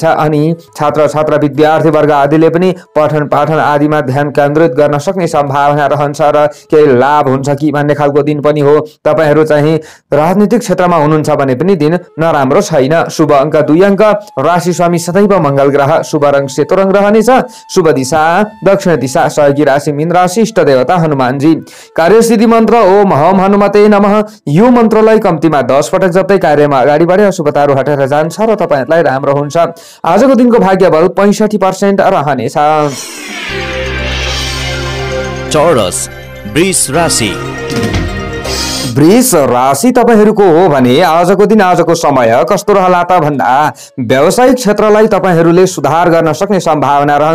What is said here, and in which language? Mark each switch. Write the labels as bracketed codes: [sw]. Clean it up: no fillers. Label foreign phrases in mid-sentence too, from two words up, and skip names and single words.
[ne] अनि छात्र छात्रा विद्यार्थी वर्ग आदिले पनि पठन पाठन आदिमा ध्यान केन्द्रित गर्न सक्ने सम्भावना रहन्छ र केही लाभ हुन्छ कि भन्ने खालको दिन पनि हो। तपाईहरू चाहिँ राजनीतिक क्षेत्रमा हुनुहुन्छ भने पनि दिन नराम्रो छैन। शुभ अङ्क 2 अङ्क, राशि स्वामी सदैव मंगल ग्रह, शुभ रंग सेतो रंग रहनेछ, शुभ दिशा दक्षिण दिशा, सहयोगी राशि मीन राशि, इष्ट देवता हनुमानजी। कार्यसिद्धि मन्त्र [sa] ओम हम हनुमते नमः। [ne] यो मन्त्रलाई कम्तीमा 10 पटक जप्दै कार्यमा अगाडि बढे अशुभताहरू हटेर जान्छ र तपाईहरुलाई राम्रो हुन्छ। आजको दिनको भाग्य बल 65% रहनेछ। चौरस वृष राशि। वृष राशि तपाईहरूको हो भने आजको दिन आजको समय कस्तो रहला त भन्दा व्यावसायिक क्षेत्रलाई तपाईहरूले सुधार गर्न सक्ने सम्भावना रहन्छ।